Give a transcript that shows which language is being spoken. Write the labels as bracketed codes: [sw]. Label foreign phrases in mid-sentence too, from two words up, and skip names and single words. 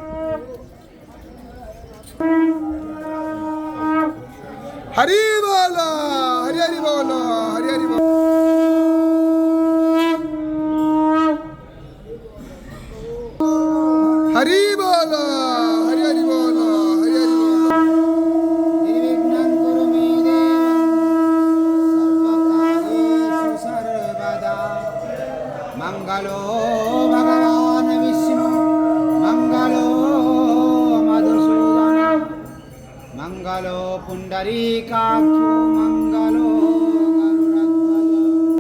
[bn] হরি বল, হরি হরি বল, হরি হরি বল। হরি বল, হরি হরি বল, হরি হরি বল। [sa] निर्विघ्नं कुरु मे देव सर्वकार्येषु सर्वदा। मंगलो भगवान् विष्णु मंगलो मधुसूदन मंगलो पुंडरीकाक्षो मंगलो गरुडध्वज।